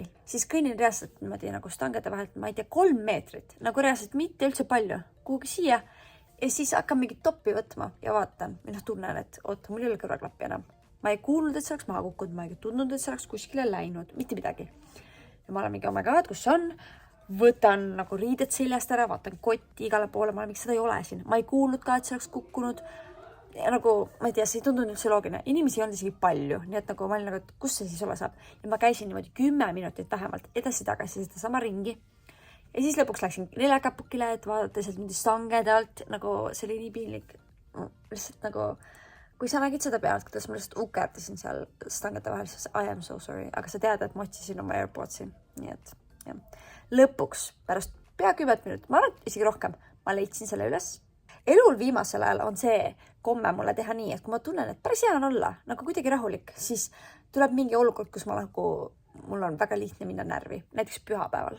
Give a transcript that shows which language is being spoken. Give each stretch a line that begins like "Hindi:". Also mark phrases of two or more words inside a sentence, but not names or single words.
Estonian: Siis kõinin reaalselt niimoodi nagu stangede vahelt, ma ei tea, 3 meetrit, nagu reaalselt mitte üldse palju, kuhugi siia. Ja siis hakkan mingit toppi võtma ja vaatan, tunnen, et mul ei ole kõrvaklappi enam. Ma ei kuulnud, et see oleks maha kukkunud, ma ei tundnud, et see oleks kuskile läinud, mitte midagi. Ja ma olen mingi,
English: oh my god,
Estonian: kus see on? Võtan nagu riided seljast ära, vaatan kotti igale poole, ma olen mingi, seda ei ole siin. Ma ei kuulnud ka, et see oleks kukkunud. Ja nagu, ma ei tea, see ei tundunud üldse loogiline. Inimesi on isegi palju, nii et nagu ma olin nagu, et kus see siis olla saab. Ja ma käisin niimoodi 10 minutit vähemalt edasi-tagasi seda sama ringi. Ja siis lõpuks läksin neljakapukile, et vaadata sealt mingi stangede alt, nagu see oli nii piinlik. Lihtsalt nagu, kui sa nägid seda pealt, kuidas ma lihtsalt ukerdasin seal stangete vahel, siis
English: I am so sorry.
Estonian: Aga sa tead, et ma otsisin oma AirPodsi. Nii et, jah. Lõpuks, pärast pea 10 minutit, ma arvan, isegi rohkem, ma leidsin selle üles. Elul viimasel ajal on see komme mulle teha nii, et kui ma tunnen, et päris hea on olla, nagu kuidagi rahulik, siis tuleb mingi olukord, kus mul on väga lihtne minna närvi, näiteks pühapäeval.